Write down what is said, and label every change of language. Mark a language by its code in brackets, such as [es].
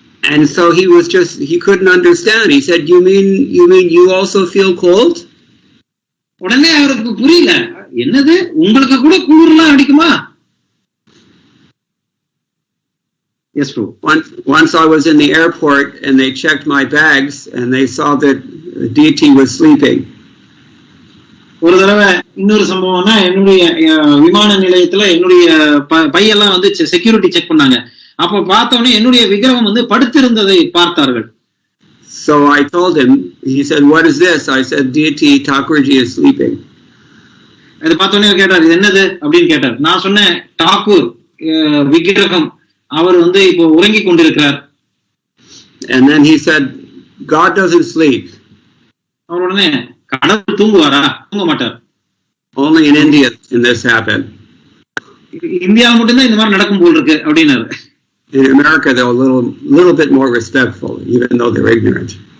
[en] And so he couldn't understand. He said, you mean you also feel cold? [ta] உடனே அவருக்கு புரியல, என்னது உங்களுக்கு கூட குளிர்லாம் அடிக்குமா? [en] Yes, bro. Once I was in the airport and they checked my bags and they saw that DT was sleeping. [ta] ஒரு தடவை இன்னொரு சம்பவம்னா, என்னுடைய விமான நிலையத்துல என்னுடைய பையெல்லாம் வந்து செக்யூரிட்டி செக் பண்ணாங்க. அப்ப பார்த்தோன்னே என்னுடைய விக்கிரகம் வந்து படுத்திருந்ததை பார்த்தார்கள். [en] So I told him, he said, what is this? I said, deity Thakurji is sleeping. [ta] அது பார்த்தோன்னே கேட்டார், இது என்னது அப்படின்னு கேட்டார். நான் சொன்னேன், டாக்கூர் விக்கிரகம் அவர் வந்து இப்போ உறங்கி கொண்டிருக்கிறார். [en] And then he said, God doesn't sleep. [ta] அவர் உடனே, கடவுள் தூங்குவாரா? தூங்க மாட்டார். [en] Only in India can this happen. [ta] India மட்டும்தான் இந்த மாதிரி நடக்கும் போல் இருக்கு அப்படின்னாரு. [en] In America, they're a little bit more respectful, even though they're ignorant.